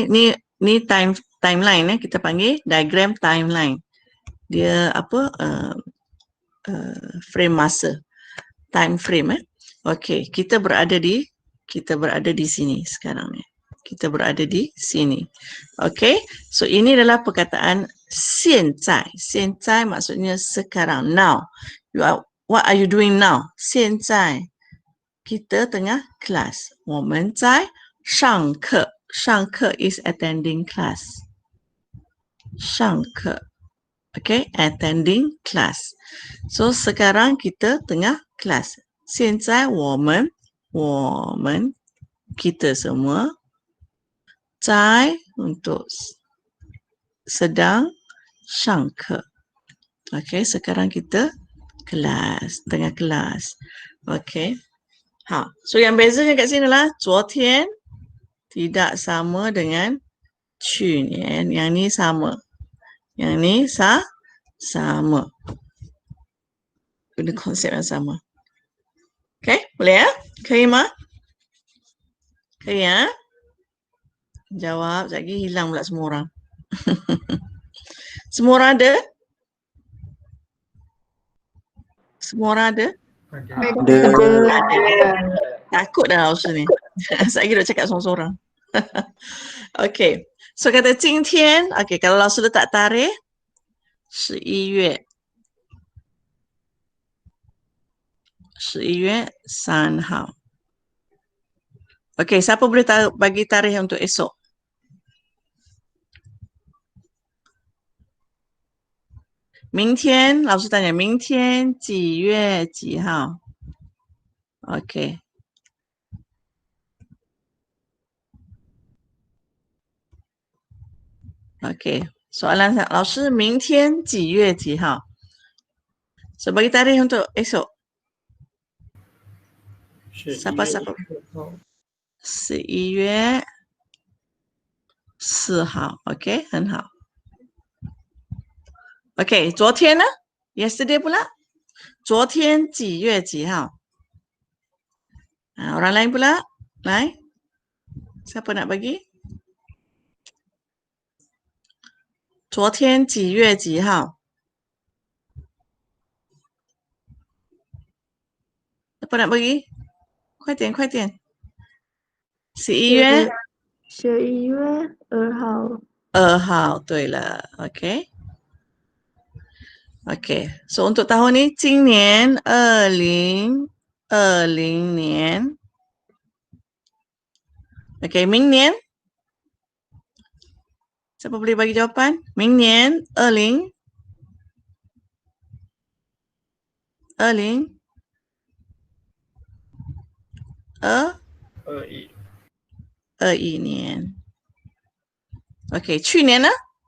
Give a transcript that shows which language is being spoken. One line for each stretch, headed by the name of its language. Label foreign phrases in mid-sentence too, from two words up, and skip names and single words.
Malay: Ni timeline kita panggil diagram timeline. Dia apa? Frame masa.
English: Time frame
Malay: Okay, kita berada di sini sekarang ni. Kita berada di sini. Okay, so ini adalah perkataan 现在. 现在 maksudnya sekarang,
English: now. What are you doing now?
Malay: 现在 kita tengah kelas.
Chinese: 我们在上课。上课
English: is attending class.
Chinese: 上课.
English: Okay, attending class.
Malay: So, sekarang kita tengah kelas.
Chinese: 现在我们
Malay: kita semua 在 untuk sedang 上课. Okay, sekarang kita kelas, tengah kelas. Okay. So yang bezanya kat sini lah, 昨天 tidak sama dengan 去年. Yang ni sama. Yang ni sama. Guna konsep yang sama. Okay, boleh ya?
Chinese: 可以吗？
Malay: 可以 ya? Jawab, sekejap lagi hilang pula semua orang. Semua orang ada? Semua orang ada? Ada. Takut dah Laoshi ni. Saya kira cakap seorang-seorang. Okay. So kata 今天, okay, kalau Laoshi letak tarikh 11 月3号. Okay, siapa boleh bagi tarikh untuk esok? Mingtian, Laoshi tanya,
Chinese: 明天几月几号?
Malay: Okay. Okay. Soalan Laoshi,
Chinese: 明天几月几号?
Malay: So, bagi tarikh untuk esok. Siapa? 11 月4号. Okay, 很好.
Chinese: Okay, 昨天呢?
Malay: Yesterday pula?
Chinese: 昨天几月几号?
Malay: Orang lain pula? Lain? Siapa nak bagi?
Chinese: 昨天几月几号?
Malay: Siapa nak bagi?
Chinese: 快点快点. 11月 2号。 2号，对了
Malay: ，OK。OK， so untuk tahun ni, 今年2020年 OK， 明年 siapa boleh bagi jawapan?
Chinese: 明年2021年 OK， 去年呢？